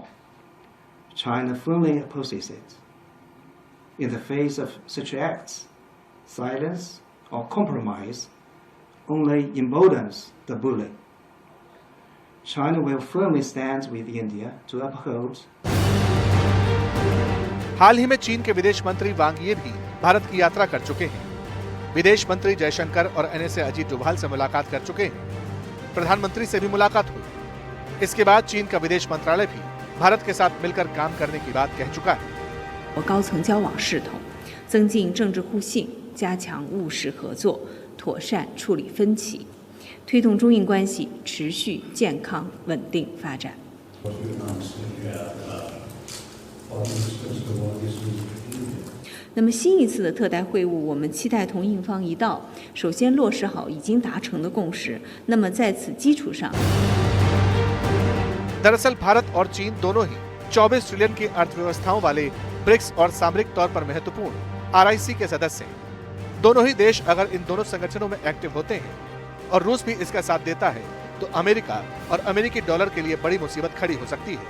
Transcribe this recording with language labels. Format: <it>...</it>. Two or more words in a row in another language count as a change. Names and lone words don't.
<en>China firmly opposes it. In the face of such acts, silence or compromise only emboldens the bully. China will firmly stand with India to uphold.</en> <hi>हाल ही में चीन के विदेश मंत्री वांग यी भी भारत की यात्रा कर चुके हैं। विदेश मंत्री जयशंकर और NSA अजीत डोभाल से मुलाकात कर चुके हैं। प्रधानमंत्री से भी मुलाकात हुई। इसके बाद चीन का विदेश मंत्रालय भी भारत के साथ मिलकर काम करने की बात कह चुका है।</hi> <zh>高层交往势头，增进政治互信，加强务实合作，妥善处理分歧，推动中印关系持续健康稳定发展。那么新一次的特代会晤，我们期待同印方一道，首先落实好已经达成的共识。那么在此基础上，</zh> <hi>दरअसल भारत और चीन दोनों ही 24 ट्रिलियन की अर्थव्यवस्थाओं वाले ब्रिक्स और सामरिक तौर पर महत्वपूर्ण RIC के सदस्य हैं। दोनों ही देश अगर इन दोनों संगठनों में एक्टिव होते हैं और रूस भी इसका साथ देता है, तो अमेरिका और अमेरिकी डॉलर के लिए बड़ी मुसीबत खड़ी हो सकती है।</hi>